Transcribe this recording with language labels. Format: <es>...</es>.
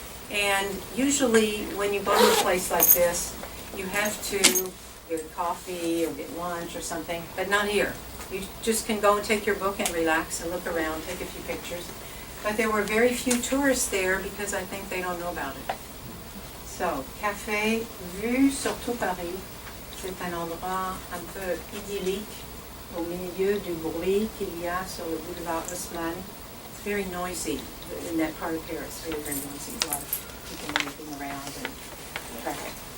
<en>And usually when you go to a place like this, you have to get coffee or get lunch or something, but not here. You just can go and take your book and relax and look around, take a few pictures. But there were very few tourists there because I think they don't know about it.</en> <fr>So, café, vue sur tout Paris. C'est un endroit un peu idyllique au milieu du bruit qu'il y a sur le boulevard Haussmann.</fr> <en>It's very noisy in that part of Paris, very, very noisy. A lot of people moving around and traffic.</en>